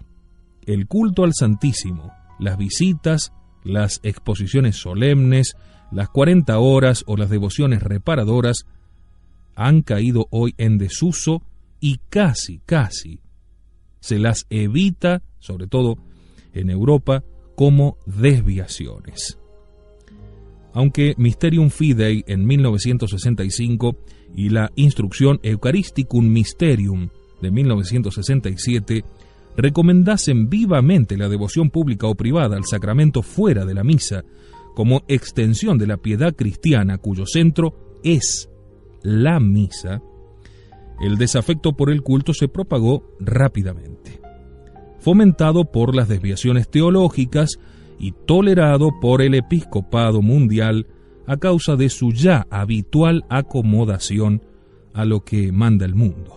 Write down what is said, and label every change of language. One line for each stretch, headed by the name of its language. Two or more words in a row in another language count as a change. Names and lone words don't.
Spanish: El culto al Santísimo, las visitas, las exposiciones solemnes, las 40 horas o las devociones reparadoras han caído hoy en desuso y casi se las evita, sobre todo en Europa, como desviaciones. Aunque Mysterium Fidei en 1965 y la Instrucción Eucharisticum Mysterium de 1967 recomendasen vivamente la devoción pública o privada al sacramento fuera de la misa como extensión de la piedad cristiana cuyo centro es la misa, el desafecto por el culto se propagó rápidamente, fomentado por las desviaciones teológicas y tolerado por el episcopado mundial a causa de su ya habitual acomodación a lo que manda el mundo.